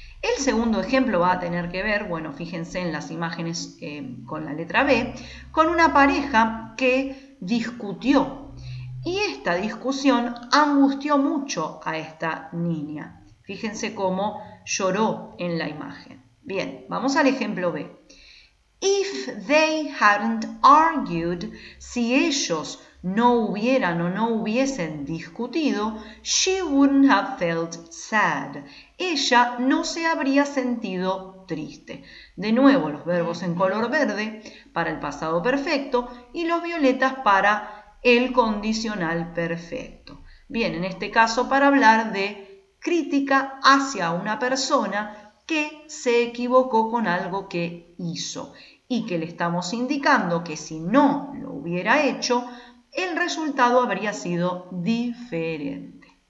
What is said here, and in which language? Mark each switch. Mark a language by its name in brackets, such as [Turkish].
[Spanish] El segundo ejemplo va a tener que ver, bueno, fíjense en las imágenes con la letra B, con una pareja que discutió. Y esta discusión angustió mucho a esta niña. Fíjense cómo lloró en la imagen. Bien, vamos al ejemplo B. [English] If they hadn't argued, [Spanish] si ellos no hubieran o no hubiesen discutido, [English] she wouldn't have felt sad. [Spanish] Ella no se habría sentido triste. De nuevo, los verbos en color verde para el pasado perfecto y los violetas para el condicional perfecto. Bien, en este caso para hablar de crítica hacia una persona que se equivocó con algo que hizo y que le estamos indicando que si no lo hubiera hecho, el resultado habría sido diferente.